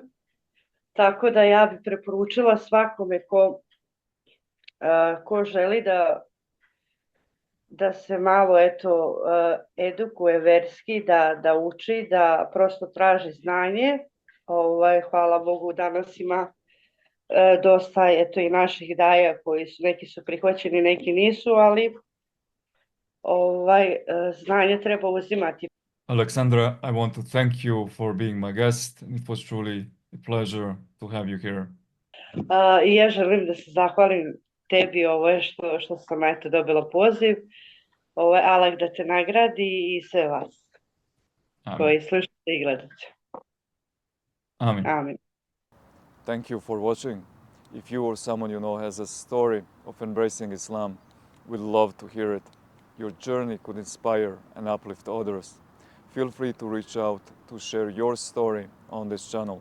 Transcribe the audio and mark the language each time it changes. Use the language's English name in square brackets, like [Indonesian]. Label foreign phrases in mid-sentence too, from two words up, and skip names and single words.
[Serbian] Tako da ja bi preporučila svakome ko želi da se malo edukuje verski, da uči, da prosto traži znanje. Hvala Bogu, danas ima dosta i naših daja koji su, neki su prihvaćeni, neki nisu, ali znanje treba uzimati. [English] Alexandra, I want to thank you for being my guest. It was truly a pleasure to have you here. [Serbian] I ja želim da se zahvalim tebi što sam dobila poziv. Allah da te nagradi i sve vas koji slušate i gledate. Amen. Amen. [English] Thank you for watching. If you or someone you know has a story of embracing Islam, we'd love to hear it. Your journey could inspire and uplift others. Feel free to reach out to share your story on this channel.